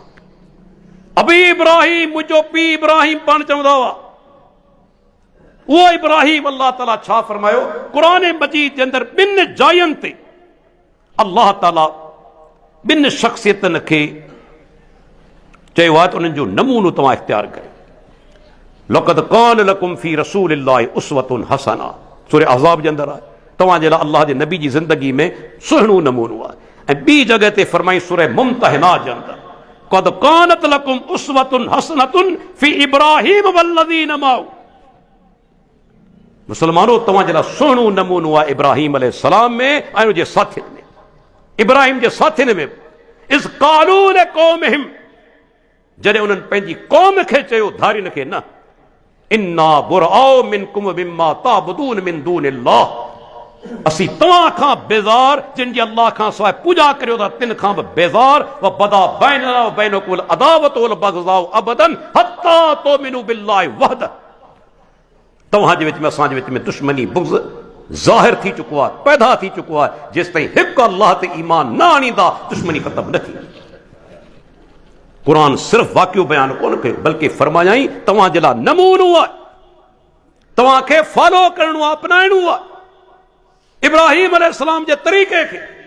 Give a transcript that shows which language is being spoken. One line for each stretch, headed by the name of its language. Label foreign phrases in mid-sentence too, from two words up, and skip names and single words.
Sindhi: अबी इब्राहिम, मुंहिंजो पीउ इब्राहिम पाण चवंदा हुआ। उहो इब्राहिम अल्लाह ताला छा फरमायो क़ुरान मजीद जे अंदरि 2 जायुनि ते? अल्लाह ताला 2 शख़्सियतनि खे चयो आहे त उन्हनि जो नमूनो तव्हां इख्तियार कयो।
Arabic: لقد كان لكم في رسول الله أسوة حسنة,
Sindhi: सूरह अहज़ाब जे अंदरि आहे। तव्हां जे लाइ अल्लाह जे नबी जी ज़िंदगी में सुहिणो नमूनो आहे। ऐं ॿी जॻह ते फरमाई सूरह मुम्तहिना जे अंदरि,
Arabic: قد كانت لكم أسوة حسنة في إبراهيم والذين معه.
Sindhi: मुसलमानो, तव्हां जे लाइ सुहिणो नमूनो आहे इब्राहिम अलैहिस्सलाम में ऐं उनजे साथियुनि में। इब्राहिम जे साथियुनि में
Arabic: إذ قالوا لقومهم,
Sindhi: जॾहिं उन्हनि पंहिंजी क़ौम खे चयो, धारियुनि खे न,
Arabic: إنا برآء منكم مما تعبدون من دون الله,
Sindhi: असी तव्हां खां बेज़ार जिन जी अल्लाह खां सवाइ पूजा करियो था तिन खां बि बेज़ार
Arabic: وبدا بيننا وبينكم العداوة والبغضاء أبدا حتى تؤمنوا بالله وحده.
Sindhi: तव्हां जे विच में असां जे विच में दुश्मनी बुग़्ज़ ज़ाहिर थी चुको आहे, पैदा थी चुको आहे। जेसि ताईं हिकु अल्लाह ते ईमान न आणींदा दुश्मनी ख़त्म न थींदी। क़ुरान सिर्फ़ वाक़ियो बयान कोन कयो बल्कि फरमायाई तव्हां जे लाइ नमूनो आहे, तव्हांखे फॉलो करणो आहे, अपनाइणो आहे इब्राहिम अलैहिस्सलाम जे तरीक़े खे।